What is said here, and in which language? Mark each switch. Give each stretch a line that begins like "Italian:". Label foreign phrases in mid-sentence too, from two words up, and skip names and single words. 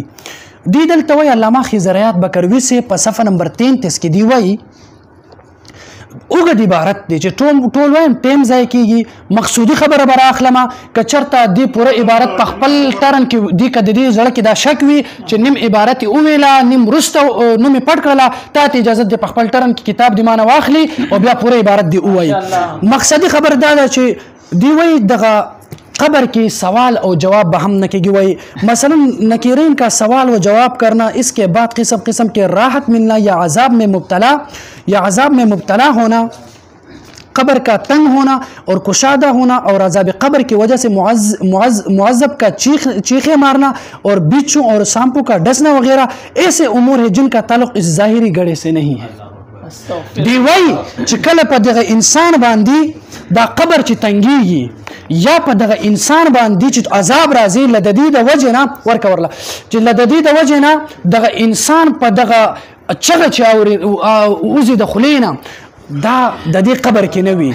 Pashto: دی دلته وایي علامه خزریات بکروي سي په صفحه نمبر 33 کې دی وایي اوږد عبارت دی چې ټول وایم ټیم ځای کېږي مقصودي خبره به رااخلمه که چېرته دې پوره عبارت په خپل ټرن کې دې که د دې زړه کې دا شک وي چې نیم عبارت یې وویله نیم وروسته نوم یې پټ کړله تا ته اجازت دی په خپل ټرن کې کتاب دې مانه واخلي او بیا پوره عبارت دې ووایي. مقصدي خبر دا ده چې دی وایي دغه
Urdu: قبر کی سوال اور جواب بہم نہ کی گئی مثلا نکیرین کا سوال و جواب کرنا اس کے بعد قسم قسم کے راحت ملنا یا عذاب میں مبتلا ہونا قبر کا تنگ ہونا اور کشادہ ہونا اور عذاب قبر کی وجہ سے معذب کا چیخیں مارنا اور بچھو اور سانپوں کا ڈسنا وغیرہ ایسے امور ہیں جن کا تعلق اس ظاہری گڑھے سے نہیں ہے.
Pashto: دی وای چې کله په دغه انسان باندې دا قبر چې تنګیږي یا په دغه انسان باندې چې عذاب راځي لددی د وجه نه ورکه ورله چې لددی د وجه نه دغه انسان په دغه چغه چې اوزي د خلینا دا د دې قبر کې نه وي.